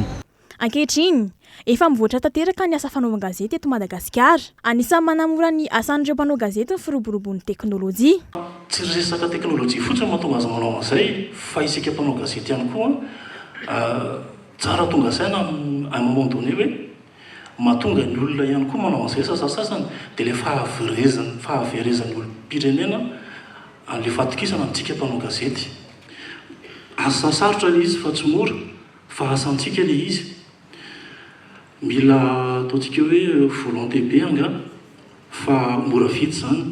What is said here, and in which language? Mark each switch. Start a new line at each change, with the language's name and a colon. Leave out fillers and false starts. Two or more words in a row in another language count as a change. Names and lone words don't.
Malagasy: Ankehitriny efa mivoatra tanteraka ny asa fanaovan-gazety eto Madagasikara. Anisan'ny manamora ny asan'ireo mpanao gazety ny firoborobon'ny teknôlôjia. Tsy resaka teknôlôjia fotsiny mahatonga azy manao an'izay fa isika mpanao gazety ihany koa tsara tonga saina
French: à un moment donné
Malagasy: hoe mahatonga ny olona ihany koa manao an'izay sasany dia ilay fahaverezan'ny olom-pirenena an'ilay fatokisana amintsika mpanao gazety. Asa sarotra ilay izy fa tsy mora fa asantsika ilay izy. Mila ataontsika hoe volonté be anga fa mora vita zany.